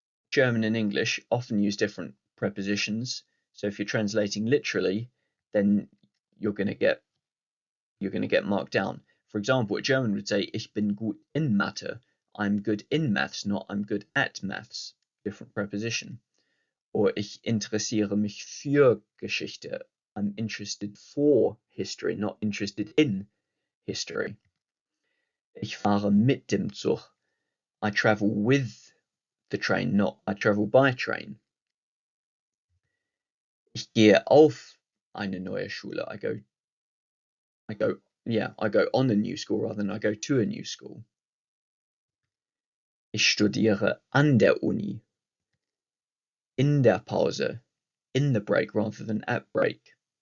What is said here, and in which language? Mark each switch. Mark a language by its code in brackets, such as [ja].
[en] German and English often use different prepositions. So if you're translating literally, then you're going to get marked down. For example, a German would say, [de] Ich bin gut in Mathe. [en] I'm good in maths, not I'm good at maths. Different preposition. [de] Or ich interessiere mich für Geschichte. [en] I'm interested for history, not interested in history. [de] Ich fahre mit dem Zug. [en] I travel with the train, not I travel by train. [de] Ich gehe auf eine neue Schule. [en] I go on a new school rather than I go to a new school. [de] Ich studiere an der Uni. In der Pause. [en] In the break rather than at break.